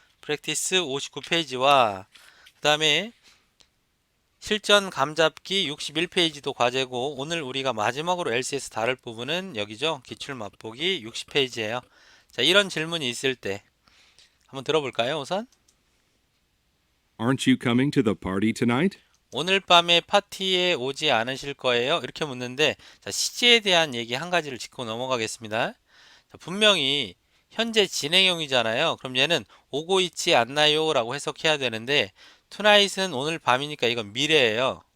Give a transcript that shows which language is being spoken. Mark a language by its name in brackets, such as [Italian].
[Korean] 프랙티스 59페이지와 그 다음에 실전 감잡기 61페이지도 과제고 오늘 우리가 마지막으로 LCS 다룰 부분은 여기죠. 기출 맛보기 60페이지예요. 자, 이런 질문이 있을 때 한번 들어볼까요? 우선 [English] Aren't you coming to the party tonight? [Korean] 오늘 밤에 파티에 오지 않으실 거예요? 이렇게 묻는데 자, 시제에 대한 얘기 한 가지를 짚고 넘어가겠습니다. 자, 분명히 현재 진행형이잖아요. 그럼 얘는 오고 있지 않나요? 라고 해석해야 되는데 tonight은 오늘 밤이니까 이건 미래예요.